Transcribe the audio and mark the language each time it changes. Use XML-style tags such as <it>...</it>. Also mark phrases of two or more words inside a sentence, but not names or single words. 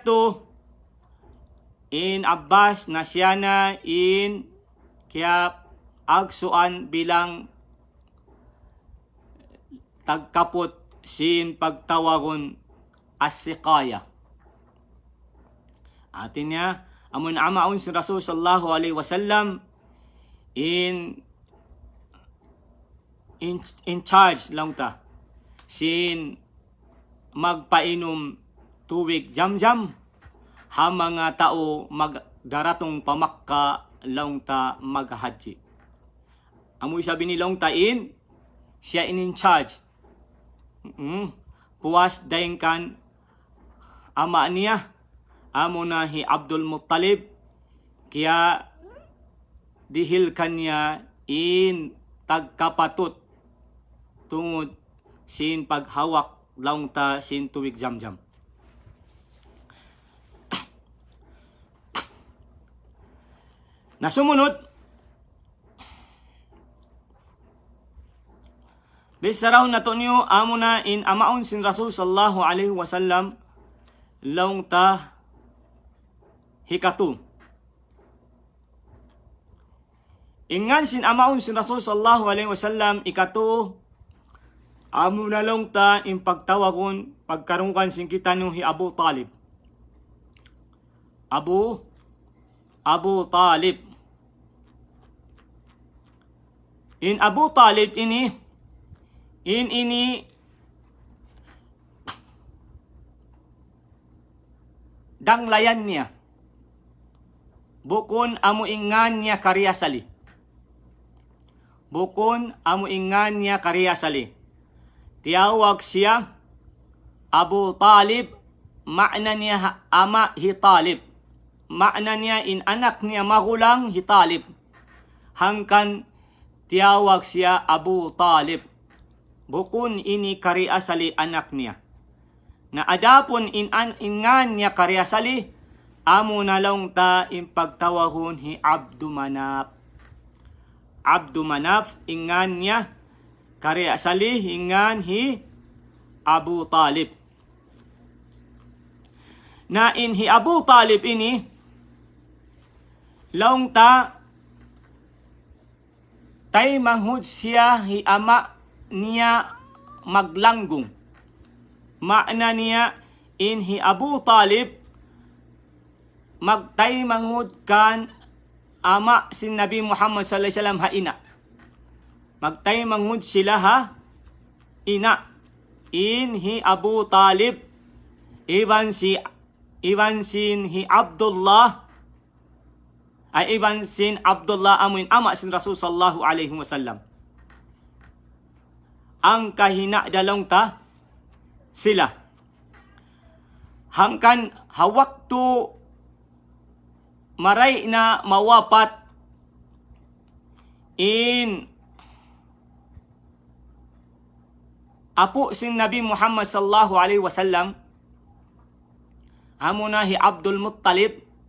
<tsg>to in Abbas na siya na in kaya agsuan bilang tagkapot sin pagtawagon as-siqaya. Atin niya amun amaon si Rasul</tsg> <ar>صلى الله عليه وسلم</ar> <en>in charge</en> <tsg>lang ta sin magpainom tuwig jam-jam ha mga tao magdaratong pamakka lang ta maghaji. Amoy sabi ni lang ta in siya</tsg> <en>in charge.</en> <tsg>Puwas daing kan ama niya amo na hi Abdul Muttalib kaya dihil kanya in tagkapatot tungod sin paghawak laung ta sin tuwig jam-jam. Na sumunod bisaraw na to niyo amo na in amaon sin Rasul</tsg> <ar>صلى الله عليه وسلم</ar> <tsg>laung ta hikatu. Ingan sin amaon sin Rasul</tsg> <ar>صلى الله عليه وسلم</ar> <tsg>ikatu amo na lang ta in pagtawagon pagkarungkan sing kita nung hi Abu Talib. Abu Talib. In Abu Talib ini danglayan niya. Bukon amo ingan niya karyasali. Tiyawag siya Abu Talib, makna niya ama hi Talib. Makna niya in anak niya magulang hi Talib. Hangkan tiyawag siya Abu Talib. Bukon ini karyasali anak niya. Na adapon ingan niya karyasali, amo na lang ta in pagtawahon hi Abdu Manaf. Abdu Manaf ingan niya karyasali ingan hi Abu Talib. Na in hi Abu Talib ini laung ta tay manghud siya hi ama niya maglanggong. Makna niya in hi Abu Talib magtay manghud kan ama sin Nabi Muhammad</tsg> <ar>صلى الله عليه وسلم</ar> <tsg>ha ina. Magtay manghud sila ha ina. In hi Abu Talib iban sin hi Abdullah ay iban sin Abdullah amuin ama sin Rasul</tsg> <ar>صلى الله عليه وسلم.</ar> <tsg>Ang kahina dalong ta sila. Hangkan hawaktu maray na mawapat in apo sin Nabi Muhammad</tsg> <ar>صلى الله عليه وسلم</ar> <tsg>amo na hi Abdul Muttalib</tsg>